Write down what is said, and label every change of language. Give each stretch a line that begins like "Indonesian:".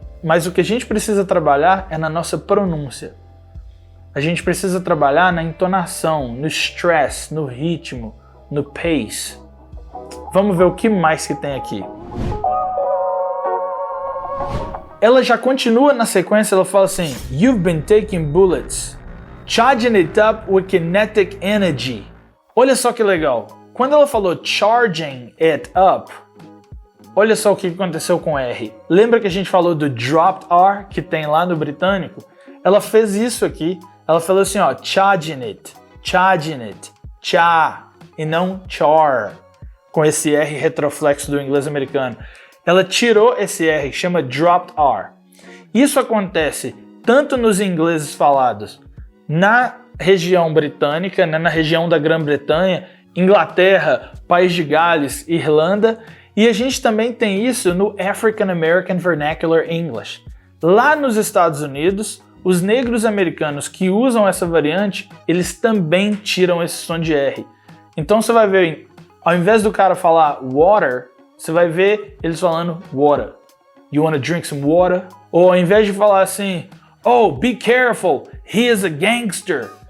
Portuguese: Mas o que a gente precisa trabalhar é na nossa pronúncia. A gente precisa trabalhar na entonação, no stress, no ritmo, no pace. Vamos ver o que mais que tem aqui. Ela já continua na sequência, ela fala assim,
English: You've been taking bullets. Charging it up with kinetic energy.
Portuguese: Olha só que legal. Quando ela falou charging it up, olha só o que aconteceu com R. Lembra que a gente falou do dropped R que tem lá no britânico? Ela fez isso aqui. Ela falou assim, ó, charging it, cha, e não char, com esse R retroflexo do inglês americano. Ela tirou esse R, chama dropped R. Isso acontece tanto nos ingleses falados na região britânica, né, na região da Grã-Bretanha, Inglaterra, País de Gales, Irlanda, e a gente também tem isso no African American Vernacular English. Lá nos Estados Unidos, os negros americanos que usam essa variante, eles também tiram esse som de R. Então você vai ver, ao invés do cara falar water, você vai ver eles falando water.
English: You wanna drink some water?
Portuguese: Ou ao invés de falar assim,
English: oh, be careful, he is a gangster.